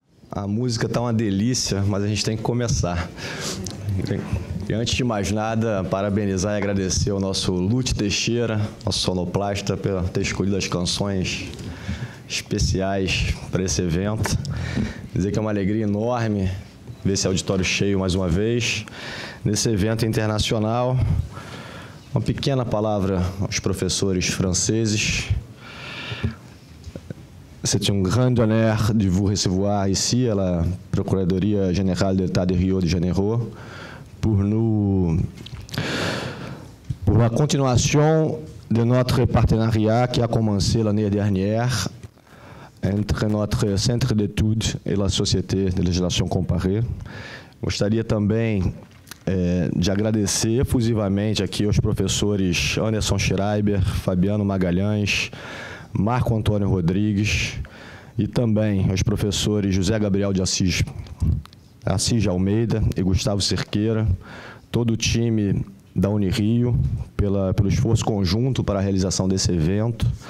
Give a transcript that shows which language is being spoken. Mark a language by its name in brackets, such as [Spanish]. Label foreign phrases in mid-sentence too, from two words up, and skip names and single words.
[Portuguese] A música está uma delícia, mas a gente tem que começar. E antes de mais nada, parabenizar e agradecer ao nosso Lute Teixeira, nosso sonoplasta, por ter escolhido as canções especiais para esse evento. Dizer que é uma alegria enorme ver esse auditório cheio mais uma vez, nesse evento internacional. Uma pequena palavra aos professores franceses. [French] C'est un grand honneur de vous recevoir ici à la Procuradoria Générale de l'État de Rio de Janeiro pour la continuation de notre partenariat qui a commencé l'année dernière entre notre Centre d'études et la Société de Legislação Comparée. [Portuguese] Gostaria também de agradecer efusivamente aqui aos professores Anderson Schreiber, Fabiano Magalhães, Marco Antônio Rodrigues e também aos professores José Gabriel de Assis de Almeida e Gustavo Cerqueira, todo o time da Unirio, pelo esforço conjunto para a realização desse evento,